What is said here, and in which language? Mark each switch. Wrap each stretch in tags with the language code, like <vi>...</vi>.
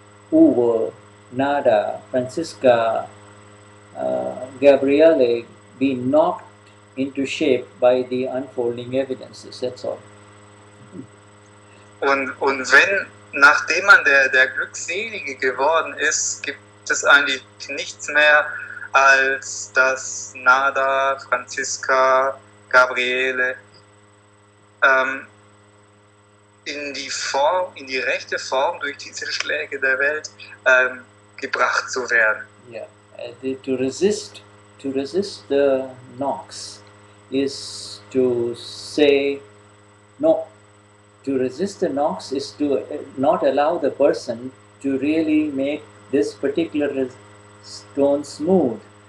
<en>Uwe, Nada, Francisca, Gabriele be knocked into shape by the unfolding evidences. That's all.</en> <de>Und wenn, nachdem man der Glückselige geworden ist, gibt es eigentlich nichts mehr, als dass Nada, Franziska, Gabriele in die rechte Form durch diese Schläge der Welt gebracht zu werden.</de> <en>Yeah, to resist the knocks is to say no. To resist the knocks is to not allow the person to really make this particular stone smooth.</en>